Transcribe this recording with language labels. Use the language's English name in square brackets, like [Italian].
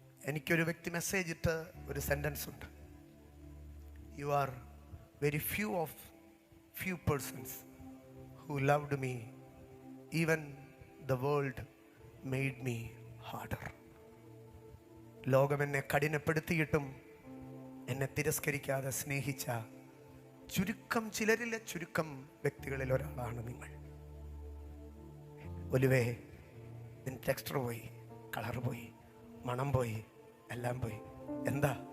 [Malayalam] എനിക്കൊരു വ്യക്തി മെസ്സേജ് ഇട്ട് ഒരു സെന്റൻസ് ഉണ്ട്. [English] You are very few persons who loved me, even the world made me harder. [Malayalam] ലോകം എന്നെ കഠിനപ്പെടുത്തിയിട്ടും എന്നെ തിരസ്കരിക്കാതെ സ്നേഹിച്ച ചുരുക്കം, ചിലരിലെ ചുരുക്കം വ്യക്തികളിൽ ഒരാളാണ് നിങ്ങൾ. ഒലിവേ, നിൻ ടെക്സ്ചർ പോയി, കളർ പോയി, മണം പോയി, എല്ലാം പോയി. എന്താ?